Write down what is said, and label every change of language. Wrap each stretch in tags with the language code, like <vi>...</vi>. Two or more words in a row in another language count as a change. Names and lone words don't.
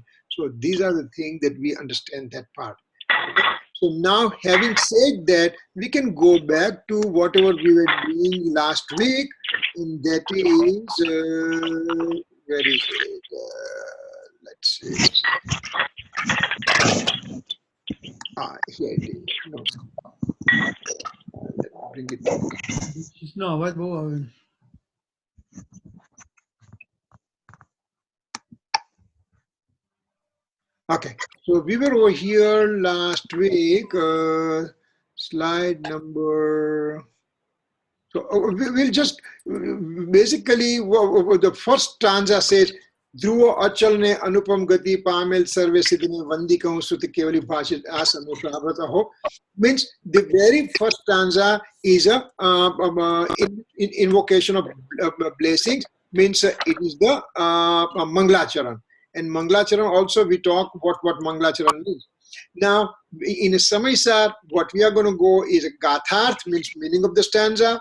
<en>So these are the things that we understand that part. So now, having said that, we can go back to whatever we were doing last week, and that is, where is it? Let's see. Here it is. No. Let me bring it back. No,</en> <gu>અવાજ બહુ આવે.</gu> <en>Okay, so we were over here last week, slide number, so we'll just, basically, the first stanza says,</en> <gu>ધ્રુવ અચલ ને અનુપમ ગતિ પામેલ સર્વે સિદ્ધિને વંદિકમ સુતિ કેવલી ભાષિત અસનુશ્રબ્રત હો,</gu> <en>means the very first stanza is a invocation of blessings, means it is the Mangalacharan. And Mangalacharan also we talk what Mangalacharan means. Now in a Samaysar, what we are going to go is a Gatharth, means meaning of the stanza.</en>